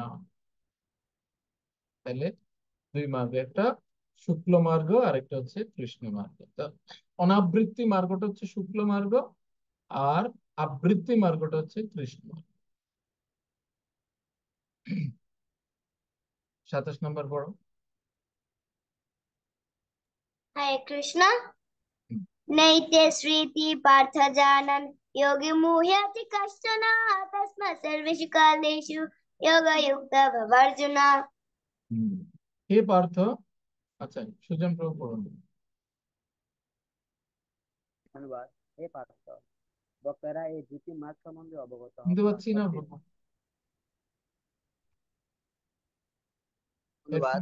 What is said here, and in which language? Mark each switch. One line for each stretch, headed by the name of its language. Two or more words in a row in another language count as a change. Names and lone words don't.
Bangla: তাহলে দুই মার্গ, একটা শুক্ল মার্গ আর একটা হচ্ছে কৃষ্ণ মার্গ। তো অনাবৃত্তি মার্গটা হচ্ছে শুক্ল মার্গ, আর আবৃত্তি মার্গটা হচ্ছে কৃষ্ণ মার্গ। 27 নম্বর পড়ো।
Sanskrit: हरे कृष्ण। नैते श्रीति पार्थ जानन् योगी मुह्यति कश्चन तस्मात् सर्वेषु कालेषु योगयुक्त भव अर्जुन।
Bangla: হুম। হে পার্থ, আচ্ছা সুজন প্রভু পড়ুন। অনুবাদ। হে পার্থ, বক্তারা এই দুটি মার্গ সম্বন্ধে অবগত শুনতে হওয়া পাচ্ছি না। সত্ত্বেও। অনুবাদ।